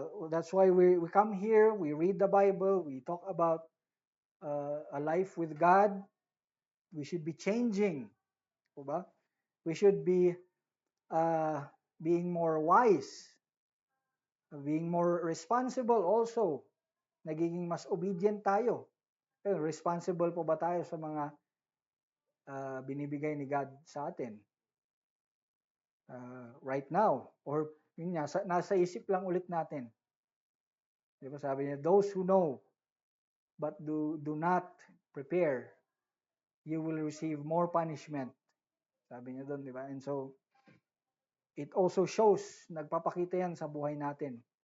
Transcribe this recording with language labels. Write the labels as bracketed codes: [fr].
[en] That's why we come here, we read the Bible, we talk about a life with God. We should be changing, diba? We should be being more wise, being more responsible also. [tl] Nagiging mas obedient tayo. Responsible po ba tayo sa mga binibigay ni God sa atin right now. Or yun nga, nasa isip lang ulit natin. [en] Di ba sabi niya, those who know but do not prepare, you will receive more punishment. [tl] Sabi niya doon, di ba? And so, it also shows, nagpapakita yan sa buhay natin.